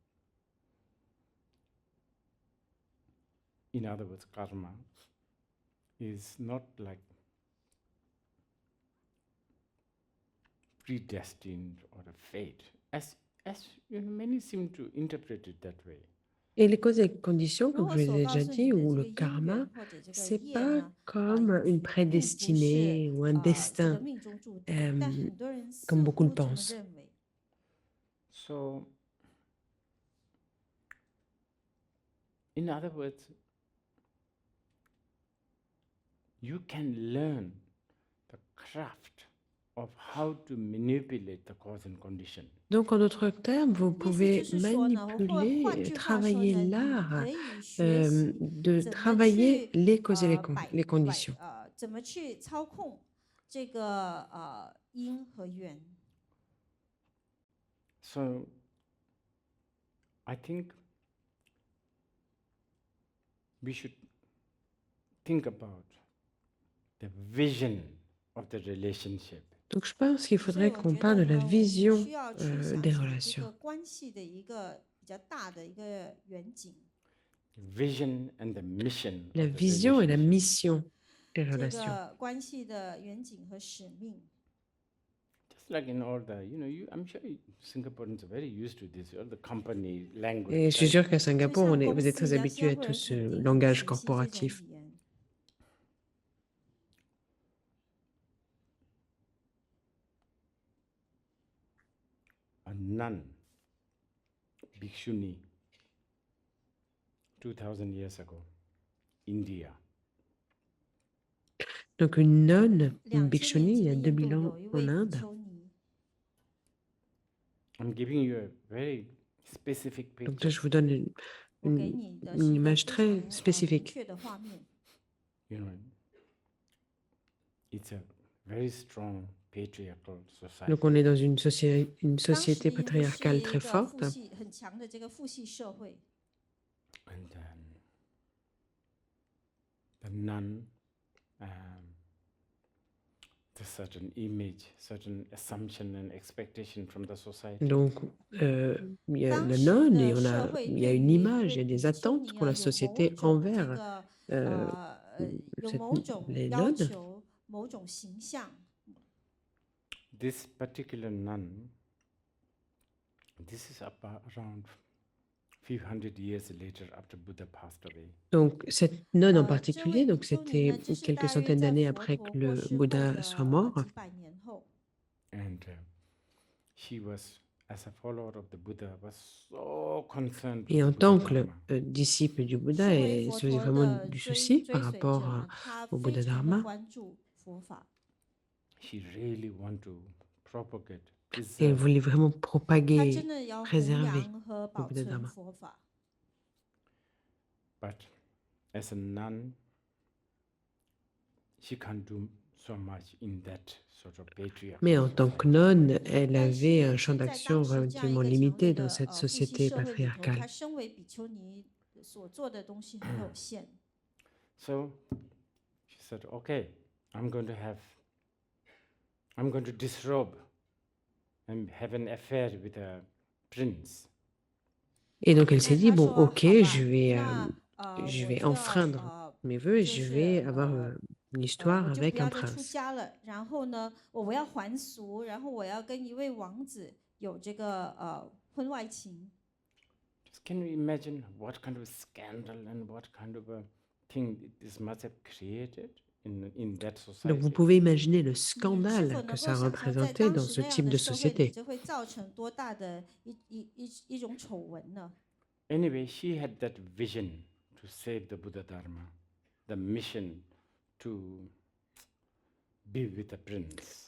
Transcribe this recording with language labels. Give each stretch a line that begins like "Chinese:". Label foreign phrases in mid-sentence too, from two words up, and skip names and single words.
English: In other words, karma is not like predestined or a fate, as many seem to interpret it that way.
French: Et les causes et conditions,
Chinese: 如
French: comme
Chinese: 果
French: je
Chinese: 所
French: l'ai
Chinese: 告
French: déjà
Chinese: 诉你
French: dit,
Chinese: 的
French: ou
Chinese: 这
French: le
Chinese: 个因
French: karma,
Chinese: 缘或者这个
French: c'est
Chinese: 业
French: pas
Chinese: 呢，
French: comme une
Chinese: 并不
French: prédestinée
Chinese: 是
French: ou un
Chinese: 这个
French: destin,
Chinese: 命中注定，但很多人似
French: comme beaucoup
Chinese: 乎
French: le
Chinese: 这么
French: pensent.
Chinese: 认为。
English: So, in other words, you can learn the craft of how to manipulate the cause and condition.
French: Donc, en d'autres termes, vous
Chinese: 意思就
French: pouvez
Chinese: 是说呢，或换
French: manipuler,
Chinese: 句话说
French: travailler
Chinese: 呢，你
French: l'art
Chinese: 可以学习
French: de
Chinese: 怎么
French: travailler
Chinese: 去
French: les causes et les
Chinese: 摆
French: conditions.
Chinese: 怎么去操控这个因和缘。
English: So, I think we should think about the vision of the relationship.
French: Donc, je pense qu'il
Chinese: 所以
French: faudrait
Chinese: 我
French: qu'on
Chinese: 觉
French: parle
Chinese: 得
French: de la
Chinese: 呢，我们
French: vision
Chinese: 需要去想
French: des
Chinese: 想这
French: relations.
Chinese: 个关系的一个比较大的一个远景。
English: Vision and the mission
French: La
English: of the
French: vision et la
English: relationship.
French: mission des
Chinese: 这
French: relations.
Chinese: 个关系的远景和使命。
English: Just like in all the, I'm sure Singaporeans are very used to this, all the company language.
French: Et je suis
English: right?
French: sûre qu'à
Chinese: 就
French: Singapour,
Chinese: 像
French: vous
Chinese: 公
French: êtes
Chinese: 司
French: très
Chinese: 一样，
French: habitués
Chinese: 新
French: à
Chinese: 加坡
French: tout
Chinese: 人
French: ce
Chinese: 肯定很
French: langage
Chinese: 熟悉这种
French: corporatif.
Chinese: 语言。
English: A nun, Bhikshuni, 2000 years ago, India.
French: Donc, une nonne, une
Chinese: 2000
French: bhikshuni,
Chinese: 年
French: il y
Chinese: 级
French: a
Chinese: 的印
French: 2000
Chinese: 度
French: ans
Chinese: 有一
French: en
Chinese: 位比
French: Inde.
Chinese: 丘尼，
English: I'm giving you a very specific
French: Donc
English: picture.
French: là, je vous donne une,
Chinese: 我给
French: une-
Chinese: 你的
French: une
Chinese: 是一个
French: image
Chinese: 非
French: très
Chinese: 常明
French: spécifique.
Chinese: 确的画面。
English: You know, it's a very strong patriarchal society.
French: Donc, on est dans une
Chinese: 当时
French: société
Chinese: 印度是
French: patriarcale
Chinese: 一
French: très
Chinese: 个
French: forte.
Chinese: 父系很强的这个父系社会，
English: And the nun, there's certain image, certain assumption and expectation from the society.
French: Donc, il y a
Chinese: 当
French: la
Chinese: 时
French: nonne et
Chinese: 的
French: on
Chinese: 社
French: a,
Chinese: 会
French: il y a
Chinese: 对
French: une
Chinese: 于一
French: image, il y
Chinese: 位
French: a
Chinese: 比
French: des
Chinese: 丘
French: attentes
Chinese: 尼
French: pour
Chinese: 啊
French: la
Chinese: 有某
French: société
Chinese: 种这
French: envers
Chinese: 个 euh, 有
French: cette-
Chinese: 某种
French: les
Chinese: 要
French: nonnes.
Chinese: 求、某种形象。
English: This particular nun, this is around few hundred years later after Buddha passed away.
French: Donc, cette nonne en
Chinese: 这位
French: particulier,
Chinese: 比
French: donc
Chinese: 丘尼
French: c'était
Chinese: 呢，这是
French: quelques
Chinese: 大约
French: centaines
Chinese: 在
French: d'années
Chinese: 佛
French: après
Chinese: 陀
French: que
Chinese: 过
French: le
Chinese: 世后
French: Bouddha
Chinese: 的
French: soit mort.
Chinese: 几百年后。
English: And she was, as a follower of the Buddha, was so concerned with
French: Et
English: the
French: en
English: Buddha
French: tant que
English: Dharma.
French: disciple du Bouddha,
Chinese: 身为
French: elle
Chinese: 佛
French: se faisait
Chinese: 陀
French: vraiment
Chinese: 的
French: du
Chinese: 追
French: souci
Chinese: 追
French: par
Chinese: 随
French: rapport
Chinese: 者呢，他
French: au
Chinese: 非
French: Bouddha
Chinese: 常的
French: Dharma.
Chinese: 关注佛法，
English: She really want to propagate,
French: Et elle
English: preserve.
French: voulait vraiment
Chinese: 他
French: propager,
Chinese: 真的要弘
French: préserver
Chinese: 扬和
French: le
Chinese: 保
French: Bouddha
Chinese: 存
French: Dharma.
Chinese: 佛法。
English: But as a nun, she can't do so much in that sort of patriarchal
French: Mais en tant que
English: society.
French: nonne, elle
Chinese: 但
French: avait un
Chinese: 是
French: champ
Chinese: 在
French: d'action
Chinese: 当时这样一
French: relativement
Chinese: 个强烈
French: limité dans
Chinese: 的
French: cette
Chinese: 父系
French: société
Chinese: 社会里头，
French: patriarcale.
Chinese: 他身为比丘尼所做的东西很有限。
English: So she said, okay, I'm going to disrobe and have an affair with a prince.
French: Et donc elle s'est
Chinese: 那
French: dit,
Chinese: 他
French: bon,
Chinese: 说
French: ok,
Chinese: 好吧，
French: je
Chinese: 我
French: vais
Chinese: 就要
French: enfreindre mes vœux et
Chinese: 就
French: je
Chinese: 是
French: vais avoir une histoire
Chinese: 我就
French: avec
Chinese: 不要
French: un
Chinese: 再出
French: prince.
Chinese: 家了。然后呢，我要还俗，然后我要跟一位王子有这个婚外情。
English: can you imagine what kind of scandal and what kind of a thing this must have created in that
French: Donc vous
English: society?
French: pouvez imaginer le
Chinese: 是否
French: scandale
Chinese: 能
French: que
Chinese: 够
French: ça
Chinese: 想象在
French: représentait
Chinese: 当
French: dans
Chinese: 时
French: ce
Chinese: 那样
French: type
Chinese: 的
French: de
Chinese: 社会里，
French: société?
Chinese: 这会造成多大的一种丑闻呢？
English: Anyway, she had that vision to save the Buddha Dharma, the mission to be with the prince.